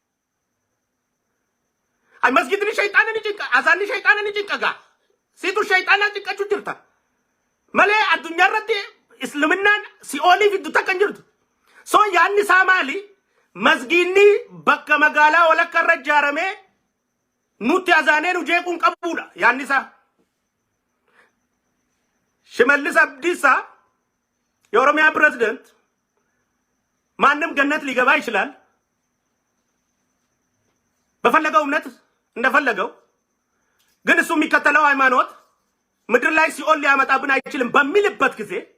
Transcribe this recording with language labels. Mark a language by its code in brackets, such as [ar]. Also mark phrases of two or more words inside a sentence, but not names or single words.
[om] Ay masgidni shayxaana ni cinqa asaanni shayxaana ni cinqa gaa siitu shayxaana cinqachuu jirta malee addunyaarratti islaminaan si oli fiddu takka hin jirtu. So yaanni isaa maali masginni bakka magaalaa walakka irra ijaaramee nutti asaanee nu jeequun qabuudha yaanni isaa. [am] ሽመልስ አብዲሳ የኦሮሚያ ፕሬዝዳንት ማንም ገነት ሊገባ ይችላል በፈለገው እምነት እንደፈለገው ግን እሱ የሚከተለው ሃይማኖት ምድር ላይ ሲኦል ሊያመጣብን አይችልም በሚልበት ጊዜ